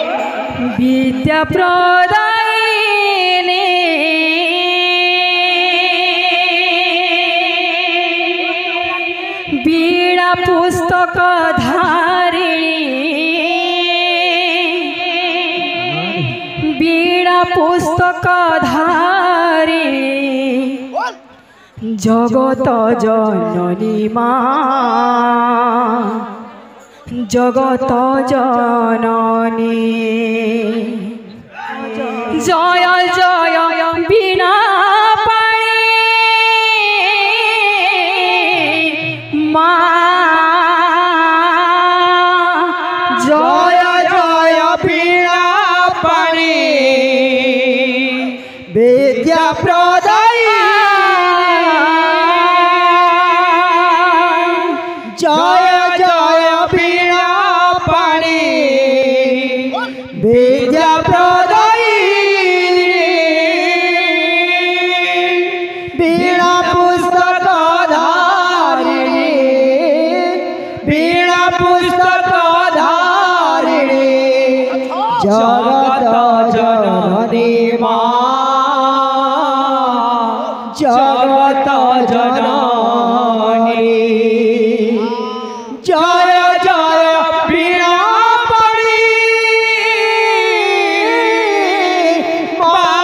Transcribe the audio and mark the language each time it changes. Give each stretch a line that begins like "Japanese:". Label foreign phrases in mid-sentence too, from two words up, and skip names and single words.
Hindi: विद्या प्रदायिनी बीड़ा पुस्तक धारिणी बीड़ा पुस्तक धारिणी जगत जननी माँ जगत जननी जय जय बीणा पाणी माँ जय जय बीणा पाणी विद्या प्रदायिनी
Bangla: জয় জয় বীণা পাণি বিদ্যা প্রদায়িনী বীণা পুস্তক ধারিণী বীণা পুস্তক ধারিণী জগত জননী মা জগত জননী জয় জয় বীণা পাণি মা